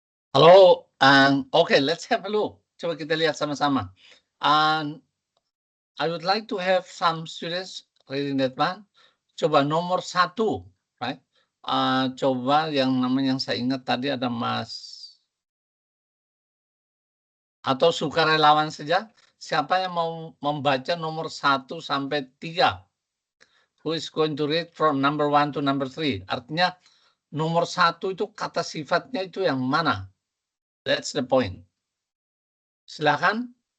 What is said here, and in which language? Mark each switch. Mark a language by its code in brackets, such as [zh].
[en] Halo, oke, let's have a look. [id] Coba kita lihat sama-sama. [en] I would like to have some students reading that one. [id] Coba nomor 1, right? Coba yang namanya yang saya ingat tadi ada Mas atau sukarelawan saja. Siapa yang mau membaca nomor 1 sampai 3? [en] Who is going to read from number 1 to number 3? [id] Artinya nomor 1 itu kata sifatnya itu yang mana? [en] That's the point. Silakan.